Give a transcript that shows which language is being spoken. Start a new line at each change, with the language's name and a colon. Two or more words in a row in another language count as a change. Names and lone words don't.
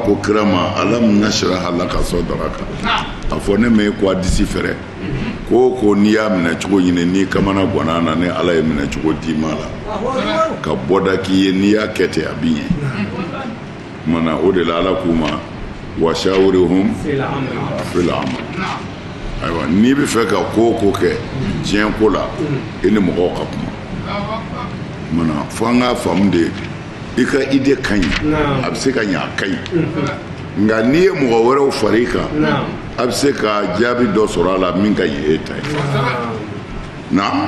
Bambara: ko kira ma
Arabic: ألم نشرح لك صدرك
Bambara: a fɔ ne m'e ko a disi fɛrɛ ko ko n'i y'a minɛ cogo ɲini n'i kamana gwanna na ni ala ye minɛ cogo d'i ma la ka bɔda k'i ye n'i y'a kɛ ten a bɛ ɲɛ kumana o de la ala k'u ma
Arabic: وشاورهم في الأمر
Bambara: ayiwa n'i bɛ fɛ ka ko o ko kɛ diɲɛ ko la i ni mɔgɔw ka kuma kumana fo an k'a faamu de i ka idée ka ɲi a bɛ se ka ɲɛ a ka ɲi nka n'i ye mɔgɔ wɛrɛw fara i kan a bɛ se ka jaabi dɔ sɔrɔ a la min ka ɲi e ta ye na